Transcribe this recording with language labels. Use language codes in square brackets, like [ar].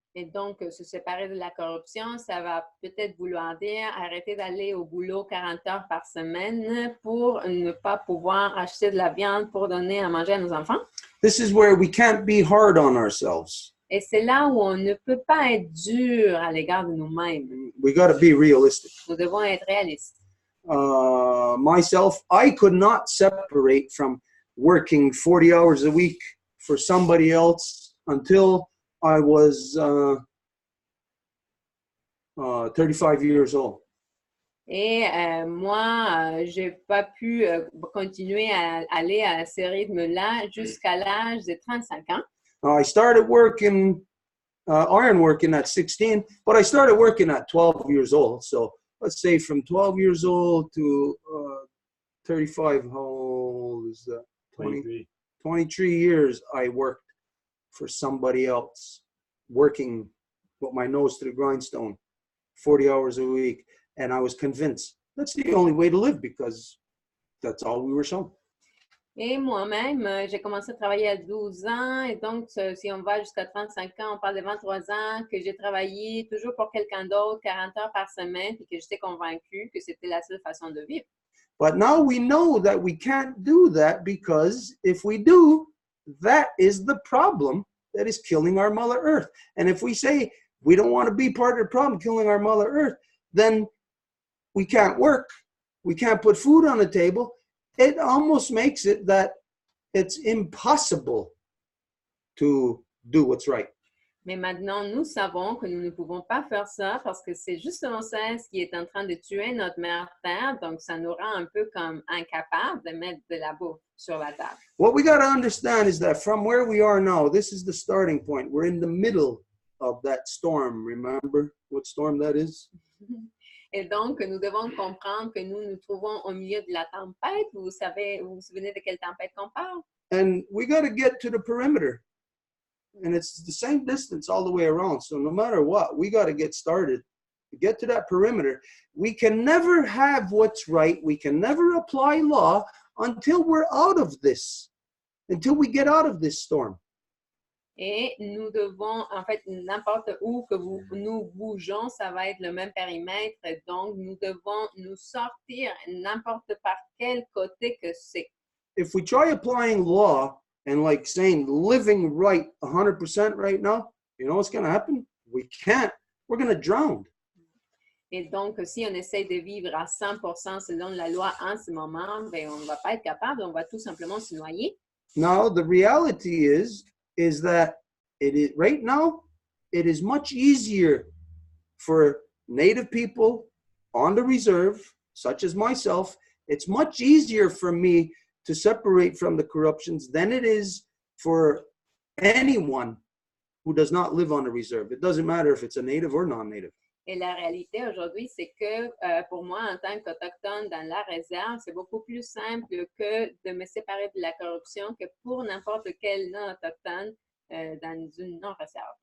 [fr] Et donc, se séparer de la corruption, ça va peut-être vouloir dire arrêter d'aller au boulot 40 heures par semaine pour ne pas pouvoir acheter de la viande pour donner à manger à nos enfants. [en] This is where we can't be hard on ourselves. [fr] Et c'est là où on ne peut pas être dur à l'égard de nous-mêmes. [en] We got to be realistic. [fr] Nous devons être réalistes. [en] Myself, I could not separate from working 40 hours a week for somebody else until I was 35 years old. [fr] Et moi, je n'ai pas pu continuer à aller à ce rythme-là jusqu'à l'âge de 35 ans. [en] I started working, ironworking at 16, but I started working at 12 years old. So let's say from 12 years old to 35, how old is that? 23 years I worked for somebody else, working with my nose to the grindstone, 40 hours a week. And I was convinced that's the only way to live because that's all we were shown. [fr] Et moi-même, j'ai commencé à travailler à 12 ans. Et donc, si on va jusqu'à 35 ans, on parle de 23 ans, que j'ai travaillé toujours pour quelqu'un d'autre, 40 heures par semaine, et que j'étais convaincue que c'était la seule façon de vivre. [en] But now we know that we can't do that because if we do, that is the problem that is killing our Mother Earth. And if we say we don't want to be part of the problem killing our Mother Earth, then we can't work, we can't put food on the table. It almost makes it that it's impossible to do what's right. [fr] Mais maintenant, nous savons que nous ne pouvons pas faire ça parce que c'est justement ça ce qui est en train de tuer notre mère Terre. Donc, ça nous rend un peu comme incapables de mettre de la bouffe sur la table. [en] What we got to understand is that from where we are now, this is the starting point. We're in the middle of that storm. Remember what storm that is? [fr] Et donc, nous devons comprendre que nous nous trouvons au milieu de la tempête. Vous vous souvenez de quelle tempête qu'on parle? [en] And we got to get to the perimeter. And it's the same distance all the way around. So no matter what, we got to get started to get to that perimeter. We can never have what's right. We can never apply law until we're out of this, until we get out of this storm. [fr] Et nous devons, en fait, n'importe où que nous bougeons, ça va être le même périmètre. Donc, nous devons nous sortir n'importe par quel côté que c'est. [en] If we try applying law and like saying living right 100% right now, you know what's going to happen? We can't. We're going to drown. [fr] Et donc, si on essaie de vivre à 100% selon la loi en ce moment, ben, on ne va pas être capable, on va tout simplement se noyer. [en] Now, the reality is that it is right now, it is much easier for Native people on the reserve, such as myself, it's much easier for me to separate from the corruptions than it is for anyone who does not live on the reserve. It doesn't matter if it's a Native or non-Native. [fr] Et la réalité aujourd'hui, c'est que pour moi, en tant qu'Autochtone dans la réserve, c'est beaucoup plus simple que de me séparer de la corruption que pour n'importe quel non-autochtone dans une non-réserve.